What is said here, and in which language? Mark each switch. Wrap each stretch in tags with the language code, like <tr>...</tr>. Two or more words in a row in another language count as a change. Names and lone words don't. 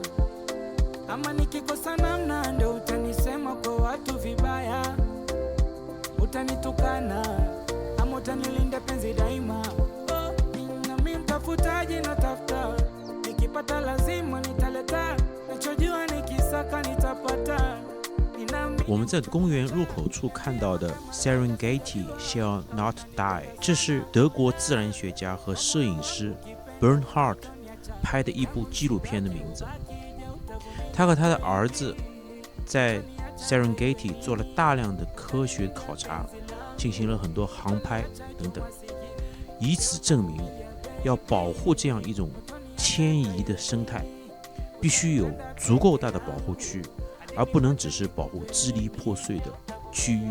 <sw>Ama nikikosa namna ndio utanisema kwa watu vibaya? Utanitukana ama utanilinda penzi daima? Nami mtafutaji natafuta, nikipata lazima nitaleta, nachojua nikisaka nitapata.</sw> <zh>我们在公园入口处看到的 Serengeti Shall Not Die，这是德国自然学家和摄影师 Bernhard 拍的一部纪录片的名字。他和他的儿子在 Serengeti 做了大量的科学考察，进行了很多航拍等等，以此证明要保护这样一种迁移的生态，必须有足够大的保护区，而不能只是保护支离破碎的区域。</zh>